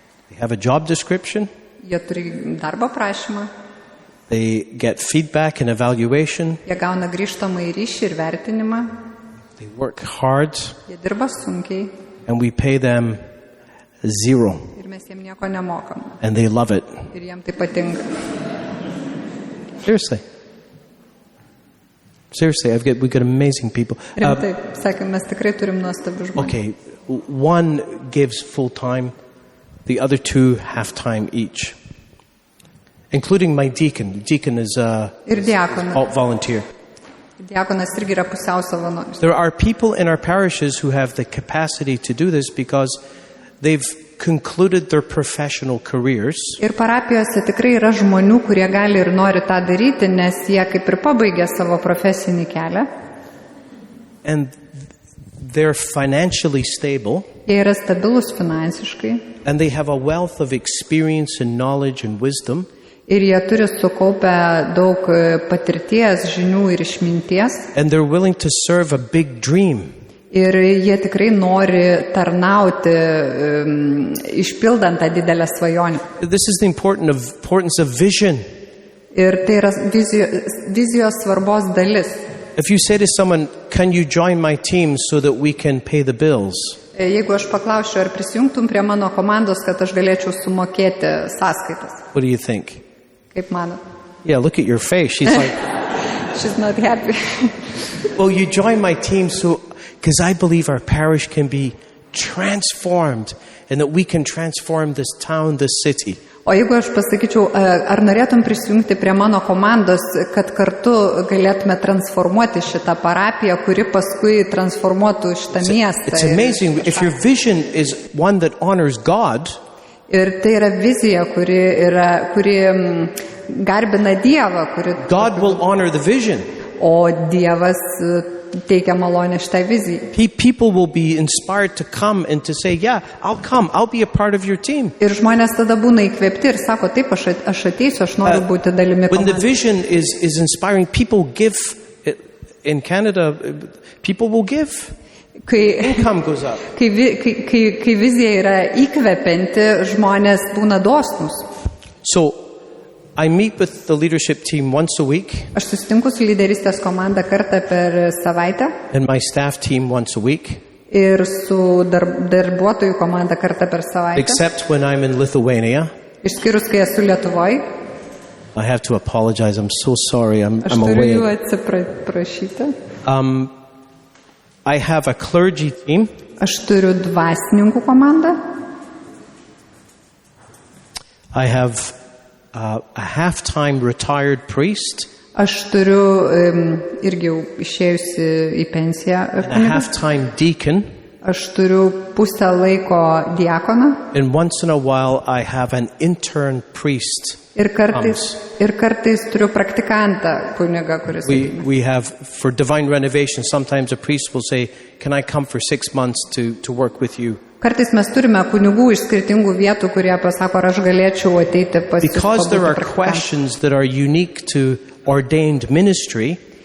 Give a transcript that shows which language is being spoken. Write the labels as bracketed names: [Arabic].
[English] They have a job description. [Lithuanian] Jie turi darbo prašymą, [English] They get feedback and evaluation. [Lithuanian] jie gauna grįžtamą į ryšį ir vertinimą, [English] They work hard [Lithuanian] jie dirba sunkiai [English] and we pay them 0 [Lithuanian] ir mes jiem nieko nemokam. [English] and they love it. [Lithuanian] Ir jiem tai patinka. [English] Seriously. We've got amazing people. [Lithuanian] Rimtai, sakėm, mes tikrai turim nuostabių žmonių. [English] Okay, 1 gives full time, the other 2 half time each, including my deacon. The deacon is [Lithuanian] Ir diakonas. [English] volunteer. [Lithuanian] Diakonas irgi yra pusiau savanoris. [English] There are people in our parishes who have the capacity to do this because they've concluded their professional careers [Lithuanian] Ir parapijose tikrai yra žmonių, kurie gali ir nori tą daryti, nes jie kaip ir pabaigė savo profesinį kelią. [English] and they're financially stable [Lithuanian] Jie yra stabilus finansiškai [English] and they have a wealth of experience and knowledge and wisdom. [Lithuanian] ir jie turi sukaupę daug patirties, žinių ir išminties. [English] And they're willing to serve a big dream. [Lithuanian] Ir jie tikrai nori tarnauti, išpildant tą didelę svajonę. [English] This is the importance of vision. [Lithuanian] Ir tai yra vizijos svarbos dalis. [English] If you say to someone, can you join my team so that we can pay the bills? [Lithuanian] Jeigu aš paklausčiau, ar prisijungtum prie mano komandos, kad aš galėčiau sumokėti sąskaitas. [English] What do you think? [Lithuanian] Kaip manot? [English] Yeah, look at your face. She's like, She's not happy. well, you join my team because I believe our parish can be transformed and that we can transform this town, this city. [Lithuanian] O jeigu aš pasakyčiau, ar norėtum prisijungti prie mano komandos, kad kartu galėtume transformuoti šitą parapiją, kuri paskui transformuotų šitą miestą. [English] It's amazing. If your vision is one that honors God, [Lithuanian] Ir tai yra vizija, kuri garbina Dievą, kuri, [English] God will honor the vision. [Lithuanian] o Dievas teikia malonę šitai vizijai. [English] People will be inspired to come and to say, yeah, I'll come. I'll be a part of your team. [Lithuanian] Ir žmonės tada būna įkvėpti ir sako, taip, aš ateisiu, aš noriu būti dalimi [English] When the [Lithuanian] komandos. [English] vision is inspiring, people give. In Canada, people will give. [Lithuanian] Kai, [English] Income goes up. [Lithuanian] kai vizija yra įkvepianti, žmonės būna dosnus. [English] So I meet with the leadership team once a week [Lithuanian] Aš susitinku su lyderystės komanda kartą per savaitę [English] and my staff team once a week, [Lithuanian] ir su darbuotojų komanda kartą per savaitę. [English] except when I'm in Lithuania. [Lithuanian] Išskyrus, kai esu Lietuvoje, [English] I have to apologize. I'm so sorry. I'm [Lithuanian] aš turiu jų [English] away. [Lithuanian] atsiprašyti. [English] I have a clergy team. [Lithuanian] Aš turiu dvasininkų komandą, [English] I have a half-time retired priest [Lithuanian] aš turiu irgi jau išėjusi į pensiją [English] and a [Lithuanian] kunigą, [English] half-time deacon. [Lithuanian] aš turiu pusę laiko diakoną [English] And once in a while, I have an intern priest. [Lithuanian] ir kartais turiu praktikantą kunigą, kuris [English] We have, for divine renovation, sometimes a priest will say, can I come for 6 months to work with you? [Lithuanian] Kartais mes turime kunigų iš skirtingų vietų, kurie pasako, ar aš galėčiau ateiti pas jus [English] Because there are [Lithuanian] pabūti praktikantu. [English] questions that are unique to ordained ministry,